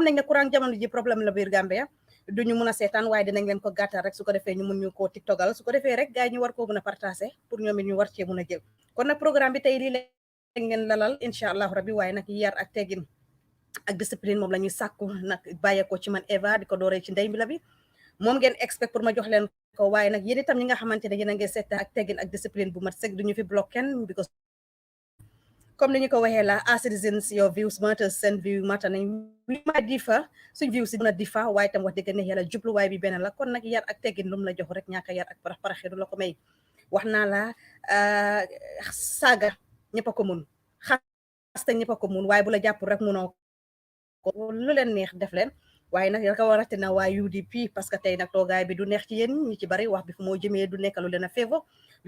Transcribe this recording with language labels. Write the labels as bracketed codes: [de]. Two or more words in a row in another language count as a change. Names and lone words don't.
[wo] nañ ne courant jamono ji problème la biir Gambia duñu mun a seetaan waaye dinañ leen ko gàttal rek su ko defee ñu mun ñu koo tiktogal su ko defee rek gars yi ñu war koo mun a partager pour ñoom it ñu war cee mun a jël kon nag programme bi tey lii ngeen lalal [ar] إن شاء الله ربي [wo] waaye nag yar ak teggin ak discipline moom la ñuy sàkku nag bàyyeekoo ci man Eva di ko dooree ci ndey mi la bi moom ngeen expect pour ma jox leen ko waaye nag yéen itam ñi nga xamante ne yéen a ngi seet ak teggin ak discipline bu mat sëg duñu fi block kenn because comme ni ñu ko waxee la [en] as citizens your views matter [wo] seen [en] view matter [wo] nañ [en] we might differ [wo] suñ view si mën a differ waaye tam wax dëgg ne yàlla jubluwaay bi benn la kon nag yar ak teggin lu mu la jox rek ñaaka yar ak paraxe du la ko may wax naa la saaga ñëpp a ko mun xaste ñëpp a ko mun waaye bu la jàpp rek munoo ko lu leen neex def leen waaye nag yaka warate na waa UDP [fr] parce que [wo] tey nag toogaay bi du neex ci yéen ñi ci bari wax bi fu moo jëmee du nekk lu leen a favor lu